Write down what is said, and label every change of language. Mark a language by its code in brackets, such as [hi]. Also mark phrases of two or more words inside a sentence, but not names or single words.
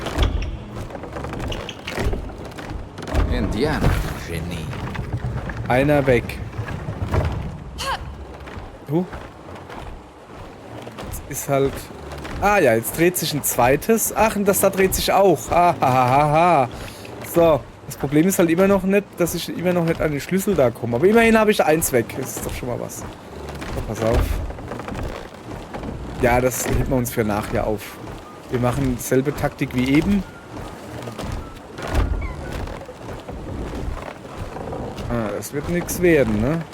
[de] Indianer, Genie. Einer weg. Jetzt ist halt... Ah ja, jetzt dreht sich ein zweites. Ach, und das da dreht sich auch. Ah, ha, ha, ha, ha. So, das Problem ist halt immer noch nicht, dass ich immer noch nicht an den Schlüssel da komme. Aber immerhin habe ich eins weg. Das ist doch schon mal was. So, pass auf. Ja, das heben wir uns für nachher auf. Wir machen dieselbe Taktik wie eben. Ah, das wird nichts werden, ne?